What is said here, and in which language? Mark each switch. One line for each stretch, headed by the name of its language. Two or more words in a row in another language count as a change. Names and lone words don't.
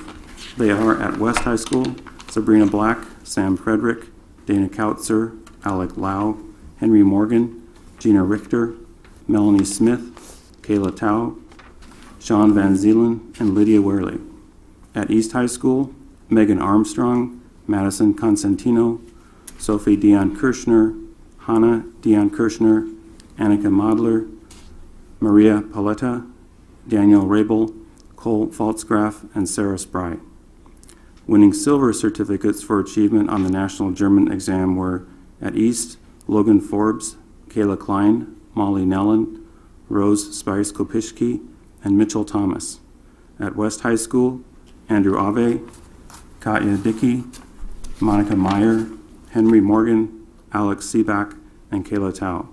English: They are at West High School: Sabrina Black, Sam Frederick, Dana Kautzer, Alec Lau, Henry Morgan, Gina Richter, Melanie Smith, Kayla Tao, Sean Van Zeelen, and Lydia Werley. At East High School: Megan Armstrong, Madison Constantino, Sophie Dion Kirschner, Hannah Dion Kirschner, Annika Modler, Maria Paletta, Daniel Rabel, Cole Faltzgraf, and Sarah Spry. Winning silver certificates for achievement on the National German exam were at East: Logan Forbes, Kayla Klein, Molly Nellen, Rose Spice-Kopishki, and Mitchell Thomas. At West High School: Andrew Ave, Katya Dickey, Monica Meyer, Henry Morgan, Alex Seaback, and Kayla Tao.